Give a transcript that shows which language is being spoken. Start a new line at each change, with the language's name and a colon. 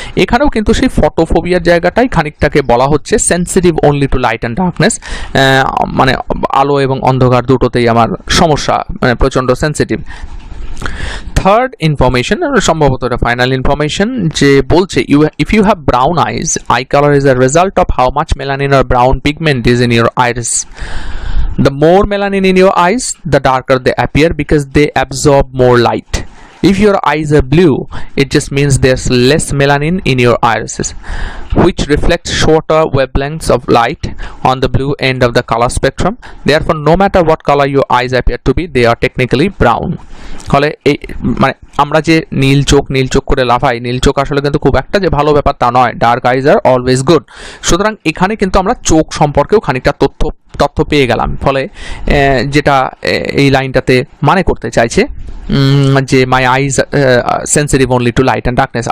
Bangla: এখানেও কিন্তু সেই ফটোফোবিয়ার জায়গাটাই খানিকটাকে বলা হচ্ছে
English: sensitive only to light and darkness,
Bangla: মানে আলো এবং অন্ধকার দুটোতেই আমার সমস্যা, মানে প্রচণ্ড সেন্সিটিভ।
English: third information,
Bangla: সম্ভবত এটা ফাইনাল ইনফরমেশন, যে বলছে
English: If you have brown eyes, eye colour is a result of how much melanin or brown pigment is in your iris. The more melanin in your eyes, the darker they appear because they absorb more light. If your eyes are blue, it just means there's less melanin in your irises, which reflects shorter wavelengths of light on the blue end of the color spectrum. Therefore, no matter what color your eyes appear to be, they are technically brown.
Bangla: ফলে এই মানে আমরা যে নীল চোখ করে লাফাই, নীল চোখ আসলে কিন্তু খুব একটা যে ভালো ব্যাপার তা নয়।
English: Dark eyes are always good.
Bangla: সুতরাং এখানে কিন্তু আমরা চোখ সম্পর্কেও খানিকটা তথ্য পেয়ে গেলাম। ফলে যেটা এই লাইনটাতে মানে করতে চাইছে যে
English: My eyes sensitive only to light and darkness.